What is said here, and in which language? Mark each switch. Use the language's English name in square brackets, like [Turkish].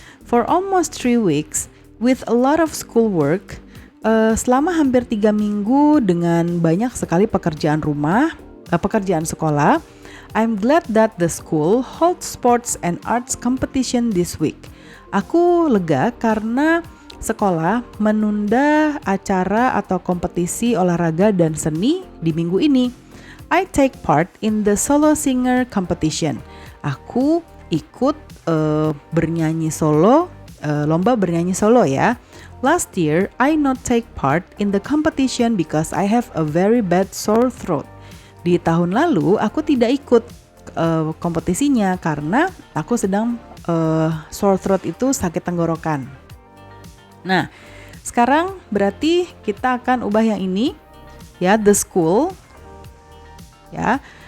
[English] For almost 3 weeks, with a lot of schoolwork, [Indonesian] selama hampir 3 minggu dengan banyak sekali pekerjaan rumah, pekerjaan sekolah, [English] I'm glad that the school holds sports and arts competition this week. [Indonesian] Aku lega karena sekolah menunda acara atau kompetisi olahraga dan seni di minggu ini. [English] I take part in the solo singer competition. [Indonesian] Aku ikut bernyanyi solo, lomba bernyanyi solo ya. [English] Last year, I not take part in the competition because I have a very bad sore throat. [Indonesian] Di tahun lalu, aku tidak ikut kompetisinya karena aku sedang [English] sore throat [Indonesian] itu sakit tenggorokan. Nah, sekarang berarti kita akan ubah yang ini, ya, the school, ya.